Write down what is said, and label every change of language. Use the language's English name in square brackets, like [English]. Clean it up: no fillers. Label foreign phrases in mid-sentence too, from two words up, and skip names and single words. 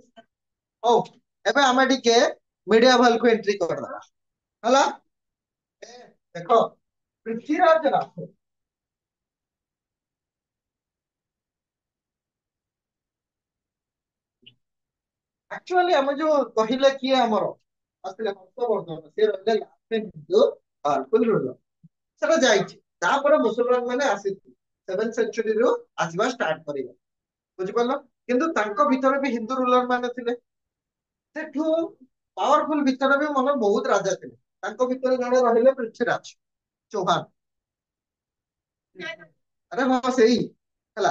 [Odia] ହଉ, ଏବେ ଆମେ ଟିକେ ମିଡିଆଭାଲ କୁ ଏଣ୍ଟ୍ରି କରିଦବା ହେଲା। ଦେଖ, ପୃଥ୍ୱୀରାଜ ରାଠୋର ଆକ୍ଚୁଆଲି ଆମେ ଯୋଉ କହିଲେ କିଏ ଆମର ଆସିଥିଲେ ହର୍ଷବର୍ଦ୍ଧନ, ସେ ରହିଲେ last କିନ୍ତୁ [English] powerful ruler। [Odia] ସେଟା ଯାଇଛି, ତାପରେ ମୁସଲମାନ ମାନେ ଆସିଥିଲେ 7th ସେଞ୍ଚୁରୀରୁ ଆସିବା ଷ୍ଟାର୍ଟ କରିବେ। ବୁଝିପାରିଲ? କିନ୍ତୁ ତାଙ୍କ ଭିତରେ ବି ହିନ୍ଦୁ ରୁଲର ମାନେ ଥିଲେ। ସେଠୁ ପାୱାରଫୁଲ ଭିତରେ ବି ମାନେ ବହୁତ ରାଜା ଥିଲେ। ତାଙ୍କ ଭିତରେ ଜଣେ ରହିଲେ ପୃଥ୍ୱୀରାଜ ଚୌହାନ। ଆରେ ହଁ ସେଇ ହେଲା।